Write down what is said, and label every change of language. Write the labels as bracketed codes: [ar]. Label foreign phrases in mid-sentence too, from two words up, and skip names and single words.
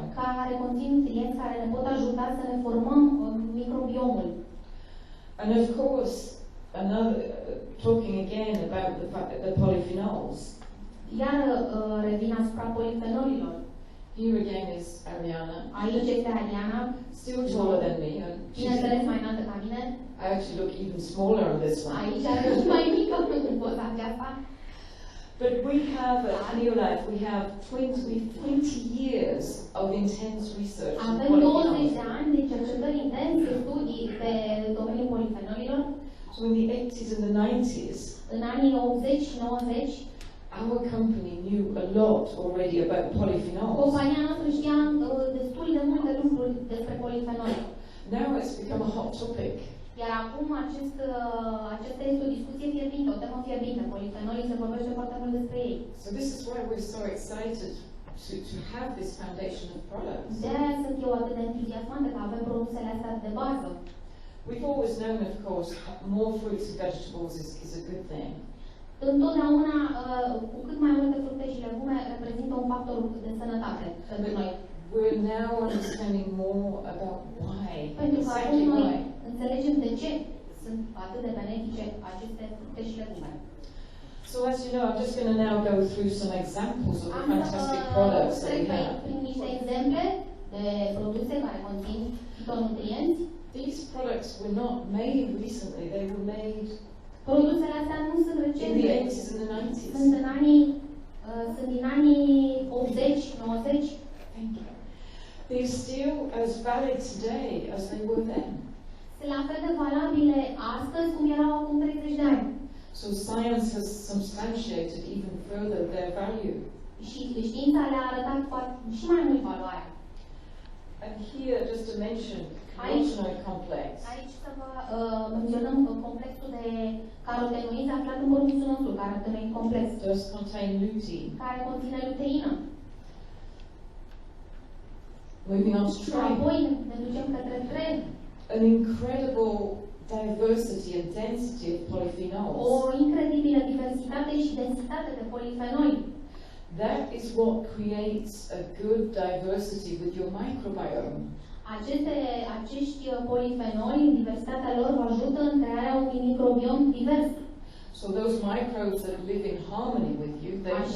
[ro] care conțin nutrienți care ne pot ajuta să ne formăm microbiomul. [en] And of course, talking again about the polyphenols. [ro] Iar revin asupra polifenolilor. [en] Here again is Ariana. [ro] Aici este Ariana, [en] Still taller than me. And [ro] bineînțeles mai înaltă ca mine. [en] I actually look even smaller on this one. [ro] Aici are și mai mică în poza aceasta. [en] But we have at Neolife, we have 20 years of intense research on [ro] Avem 20 [en] polyphenols. [ro] de ani de cercetări intense, studii pe domeniul polifenolilor. [en] So in the 80s and the 90s, [ro] În anii 80 și 90, [en] our company knew a lot already about polyphenols. [ro] compania noastră știa destul de multe lucruri despre polifenoli. [en] Now it's become a hot topic. [ro] Iar acum acesta este o discuție fierbinte, o temă fierbinte. Polifenolii se vorbește foarte mult despre ei. [en] So this is why we're so excited to have this foundation of products. [ro] De aia sunt eu atât de entuziasmată că avem produsele astea de bază. [en] We've always known, of course, more fruits and vegetables is a good thing. [ro] Întotdeauna, cu cât mai multe fructe și legume, reprezintă un factor de sănătate pentru noi. [en] We're now understanding more about why, [ro] Pentru că acum [en] exactly [ro] noi [en] why. [ro] înțelegem de ce sunt atât de benefice aceste fructe și legume. [en] So as you know, I'm just going to now go through some examples of the fantastic products that we have. [ro] Prin niște exemple de produse care conțin fitonutrienți. [en] These products were not made recently, they were made [ro] Produsele astea nu sunt [en] in the [ro] recente. [en] 80s and the 90s. [ro] Sunt din anii 80, 90. [en] Thank you. They're still as valid today as they were then. [ro] Sunt la fel de valabile astăzi cum erau acum 30 de ani. [en] So science has substantiated even further their value. [ro] Și știința le-a arătat și mai mult valoarea. [en] And here, just to mention, carotenoid complex. [ro] Aici să vă menționăm complexul de carotenoizi aflat în produsul nostru, [en] carotenoid complex, Does contain lutein. [ro] care conține luteină. [en] Moving on to [ro] Și [en] trim. [ro] apoi ne ducem către tren. [en] An incredible diversity and density of polyphenols. [ro] O incredibilă diversitate și densitate de polifenoli. [en] That is what creates a good diversity with your microbiome. [ro] Acești polifenoli, diversitatea lor, vă ajută în crearea unui microbiom divers. [en] So those microbes that live in harmony with you, they [ro] Așa